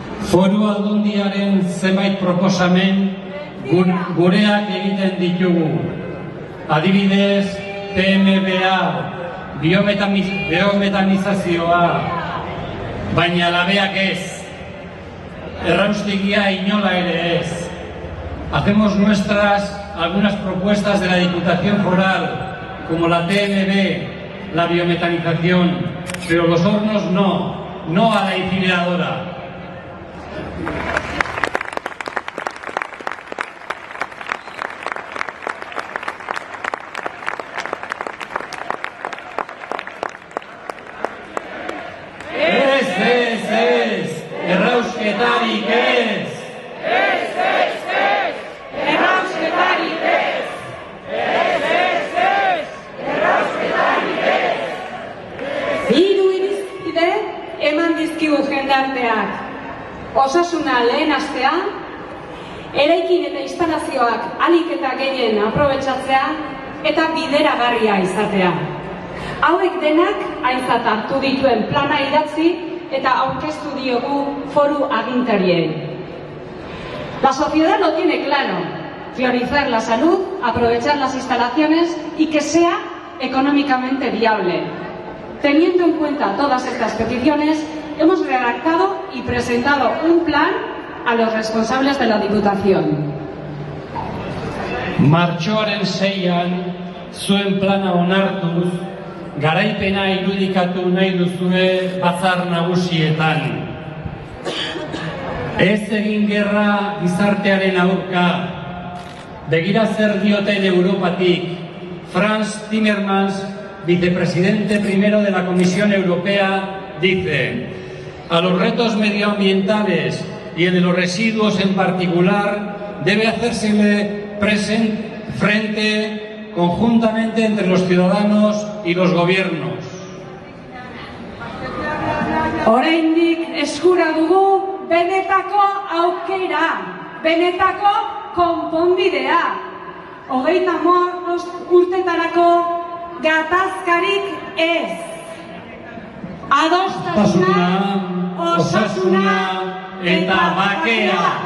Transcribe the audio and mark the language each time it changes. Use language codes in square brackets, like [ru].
[eu] Foru Aldundiaren zenbait proposamen gureak egiten ditugu. Adibidez, PMBA, biometanizazioa, baina labeak ez. Erraustegia inola ere ez. [es] Hacemos nuestras algunas propuestas de la Diputación Foral, como la TMB, la biometanización, pero los hornos no a la incineradora. [eu] Ez, errausketarik ez. Errausketarik ez. Errausketarik ez. Hiru irizpide eman dizkigu jendarteak. osasuna lehen astean, eraikin eta instalazioak ahalik eta gehien aprobetxatzea eta bideragarria izatea. Hauek denak aintzat hartu dituen plana idatzi eta aurkeztu diogu foru agintariei. [es] La sociedad lo tiene claro: priorizar la salud, aprovechar las instalaciones y que sea económicamente viable. Teniendo en cuenta todas estas peticiones, hemos redactado y presentado un plan a los responsables de la Diputación. [eu] Martxoaren 6an, zuen plana onartuz, garaipena irudikatu nahi duzue batzar nagusietan. Ez egin gerra gizartearen aurka. Begira zer dioten Europatik. [es] Frans Timmermans, vicepresidente primero de la Comisión Europea, dice: a los retos medioambientales y el de los residuos en particular debe hacérsele frente conjuntamente entre los ciudadanos y los gobiernos. [eu] Oraindik eskura dugu benetako aukera, benetako konponbidea. 35 urtetarako gatazkarik ez. Adostasuna, osasuna eta bakea.